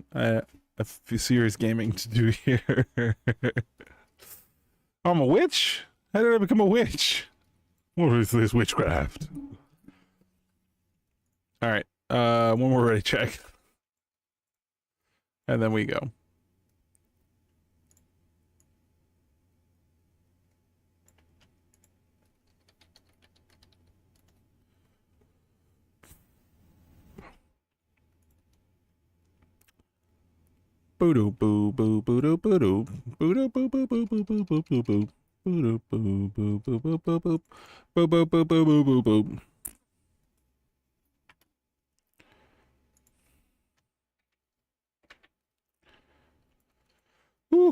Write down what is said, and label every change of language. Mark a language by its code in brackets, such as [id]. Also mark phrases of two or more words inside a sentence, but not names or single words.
[en] I have serious gaming to do here. I'm a witch? How did I become a witch? What is this witchcraft? Alright. When we're ready, check. And then we go. Boo doo boo boo boo doo boo doo boo doo boo boo boo boo boo boo boo boo boo doo boo boo boo boo boo boo boo boo boo boo boo boo. Whew.